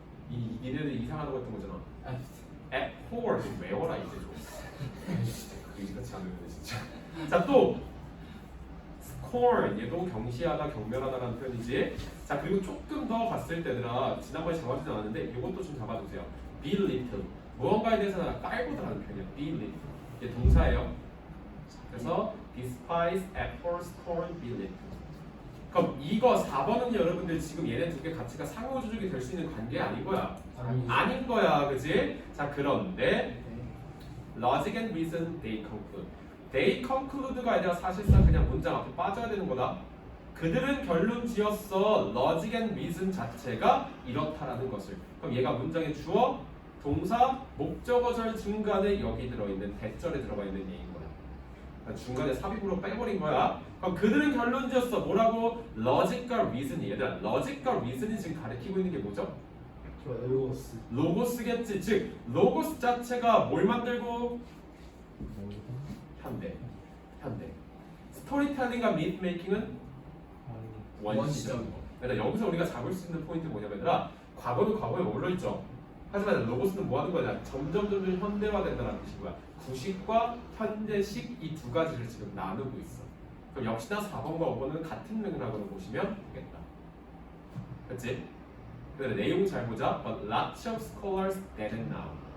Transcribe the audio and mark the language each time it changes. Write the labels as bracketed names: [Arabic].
[Korean] 니네들 이상하다고 했던 거잖아. abhor 좀 외워라 이제 좀. 의지같이 안 외우네 진짜. 자, 또 scorn 얘도 경시하다, 경멸하다라는 표현이지. 자, 그리고 조금 더 갔을 때들아 지난번에 잡아주지 않았는데 이것도 좀 잡아주세요. belittle 무언가에 대해서 깔보다라는 표현이야. belittle 이게 동사예요. [English] 그래서 despise, abhor, scorn, belittle. [Korean] 그럼 이거 4번은 여러분들 지금 얘네 두 개 가치가 상호조족이 될 수 있는 관계 아닌 거야. 아닌 거야, 그지? 자, 그런데 [English] logic and reason they conclude. [Korean] they conclude가 아니라 사실상 그냥 문장 앞에 빠져야 되는 거다. 그들은 결론 지었어. logic and reason 자체가 이렇다라는 것을. 그럼 얘가 문장의 주어, 동사, 목적어절 중간에 여기 들어있는 대절에 들어가 있는 얘기인 거야. 그러니까 중간에 삽입으로 빼버린 거야. 그럼 그들은 결론 지었어. 뭐라고? logic과 reason이. 얘들아, logic과 reason이 지금 가리키고 있는 게 뭐죠? 좋아요. 로고스. 로고스겠지. 즉 로고스 자체가 뭘 만들고? 현대. 스토리텔링과 미트 메이킹은 원시적인 거. 그러니까 여기서 우리가 잡을 수 있는 포인트 뭐냐면 과거는 과거에 머물러 있죠. 하지만 로고스는 뭐 하는 거냐? 점점 현대화된다는 뜻인 거야. 구식과 현대식 이 두 가지를 지금 나누고 있어. 그럼 역시나 4번과 5번은 같은 맥락으로 보시면 되겠다. 그렇지? 그다음에 내용 잘 보자. [English] But lots of scholars then and now.